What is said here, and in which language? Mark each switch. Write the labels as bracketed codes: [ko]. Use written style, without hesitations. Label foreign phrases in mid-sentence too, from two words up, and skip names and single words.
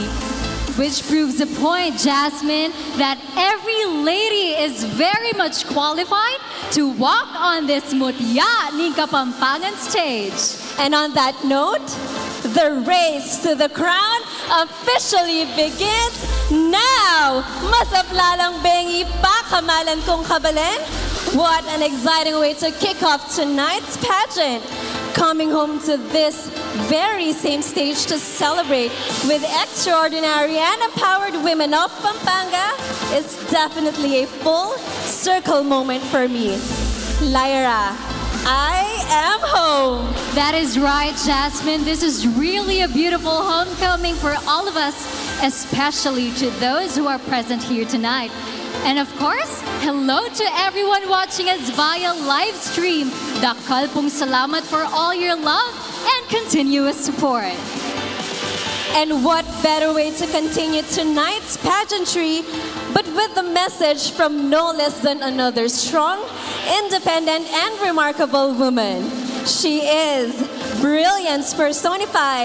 [en] Which proves the point, Jasmine, that every lady is very much qualified to walk on this Mutya Ning Kapampangan stage. And on that note, the race to the crown officially begins now! [pam] Masaplalang bengi pa kamalan kong kabalen. [en] What an exciting way to kick off tonight's pageant. Coming home to this very same stage to celebrate with extraordinary and empowered women of Pampanga is definitely a full circle moment for me. Lyra, I am home. That is right, Jasmine. This is really a beautiful homecoming for all of us, especially to those who are present here tonight. And of course, hello to everyone watching us via live stream. [pam] Dakal pong salamat [en] for all your love and continuous support. And what better way to continue tonight's pageantry but with the message from no less than another strong, independent, and remarkable woman. She is brilliance personified.